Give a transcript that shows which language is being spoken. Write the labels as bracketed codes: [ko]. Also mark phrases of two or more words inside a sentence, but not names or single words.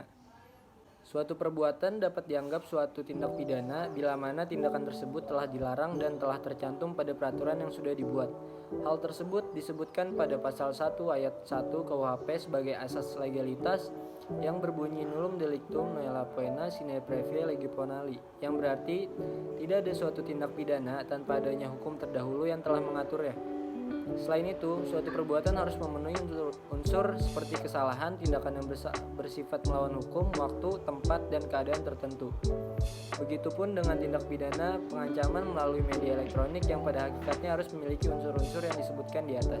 [id] Suatu perbuatan dapat dianggap suatu tindak pidana bila mana tindakan tersebut telah dilarang dan telah tercantum pada peraturan yang sudah dibuat. Hal tersebut disebutkan pada pasal 1 ayat 1 KUHP sebagai asas legalitas yang berbunyi [la] nullum delictum nulla poena sine previa lege ponali, [id] yang berarti tidak ada suatu tindak pidana tanpa adanya hukum terdahulu yang telah mengaturnya. Selain itu, suatu perbuatan harus memenuhi unsur seperti kesalahan, tindakan yang bersifat melawan hukum, waktu, tempat, dan keadaan tertentu. Begitupun dengan tindak pidana pengancaman melalui media elektronik yang pada hakikatnya harus memiliki unsur-unsur yang disebutkan di atas.